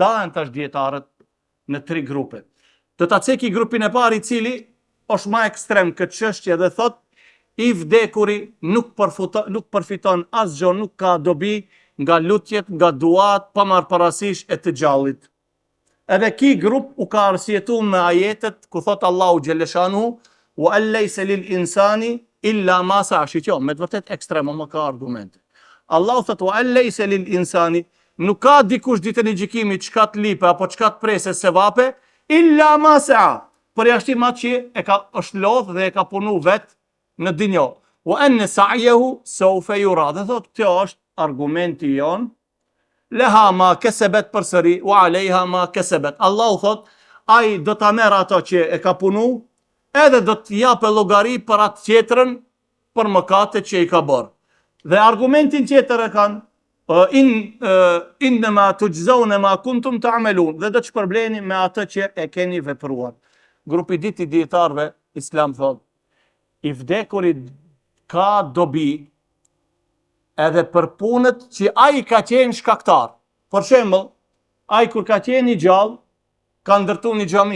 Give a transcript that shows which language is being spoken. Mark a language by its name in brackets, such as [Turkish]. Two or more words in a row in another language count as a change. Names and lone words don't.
[Albanian] Ndahen tash dietarët në 3 grupe. Do ta ceki grupin e parë, i cili është më ekstrem këtë çështje dhe thot, i vdekuri nuk përfiton asgjë, nuk ka dobi nga lutjet, nga duat, pa marrë parasysh e të gjallit. Edhe ki grup u ka arsjetuar me ajetet ku thot Allahu xheleshanu, [Arabic] وأن ليس للإنسان إلا ما سعى. [Albanian] Shiko, me të vërtet ekstrem, më ka argumente. Allahu thot [Arabic] وأن ليس للإنسان, [Albanian] nuk ka dikush ditën e gjykimit çka të lipe apo çka të prese sevape, [Arabic] إلا ما سعى. [Albanian] Përjashtim atë që është lodh dhe e ka punu vet në dinjo. [Arabic] وأن سعيه سوف يرى. [Albanian] Dhe thot, kjo është argumenti jon [Arabic] لها ما كسبت [Albanian] përsëri, [Arabic] وعليها ما كسبت. [Albanian] Allahu thot, ai do ta merr ato që e ka punu, edhe do të japë llogari për atë tjetrën për mëkatet që i ka bërë. Dhe argumentin tjetër e kanë, [Arabic] إنما تجزون ما كنتم تعملون, [Albanian] dhe do të shpërbleni me atë që e keni vepruar. Grupi ditë i dietarëve islam thot, i vdekurit ka dobi edhe për punët që ai ka qenë shkaktar. Për shembull, ai kur ka qenë i gjallë, ka ndërtu një xhami.